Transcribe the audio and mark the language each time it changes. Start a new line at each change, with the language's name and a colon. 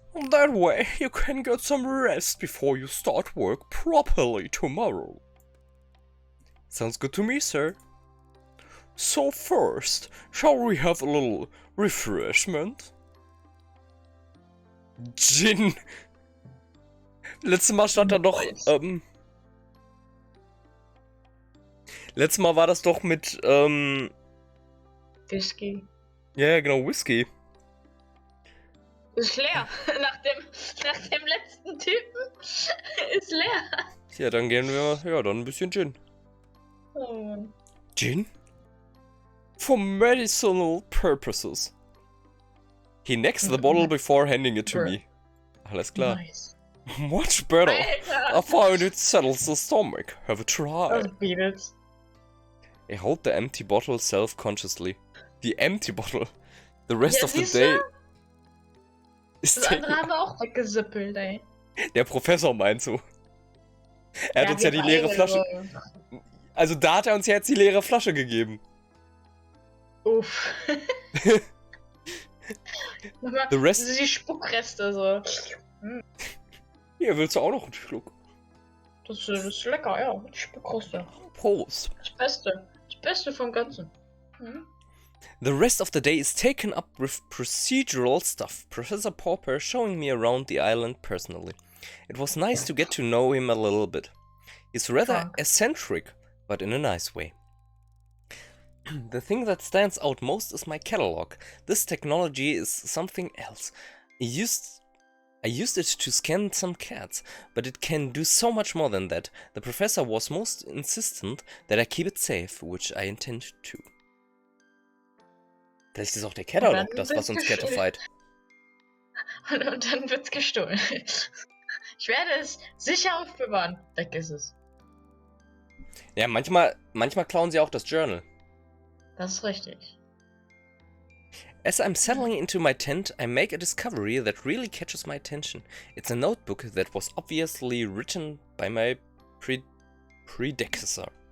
English: That way you can get some rest before you start work properly tomorrow. Sounds good to me, sir. So first, shall we have a little refreshment? Gin.
German: Letztes Mal stand da doch, letztes Mal war das doch mit,
English: Whisky.
German: ja, genau, Whisky. Ist leer. Nach dem letzten Typen ist leer. Ja, dann gehen wir, ja, dann ein bisschen Gin. Oh.
English: Gin? For medicinal purposes. He necks the bottle before handing it to me.
German: Alles klar.
English: Nice. Much better.
German: Alter.
English: I find it settles the stomach. Have a try.
German: Das bietet.
English: I hold the empty bottle self-consciously. The empty bottle. The rest
German: Ja,
English: of the
German: siehst du?
English: day is
German: Das andere haben wir auch weggesippelt, ey. Der Professor meint so. Er hat uns ja die leere Flasche. Also da hat er uns ja jetzt die leere Flasche gegeben. Uff.
English: The rest.
German: Das sind die Spuckreste so. Hier, willst du auch noch einen Schluck? Das ist lecker, ja. Die Spuckreste. Prost. Das Beste. Das Beste vom Ganzen. Hm?
English: The rest of the day is taken up with procedural stuff. Professor Pauper showing me around the island personally. It was nice to get to know him a little bit. He's rather eccentric, but in a nice way. The thing that stands out most is my catalog. This technology is something else. I used it to scan some cats, but it can do so much more than that. The professor was most insistent that I keep it safe, which I intend to.
German: Vielleicht ist auch der Catalog das, was uns catfight. Und dann wird's gestohlen. Ich werde es sicher aufbewahren. Weg ist es. Ja, manchmal klauen sie auch das Journal. Das ist richtig.
English: As I'm settling into my tent, I make a discovery that really catches my attention. It's a notebook that was obviously written by my predecessor.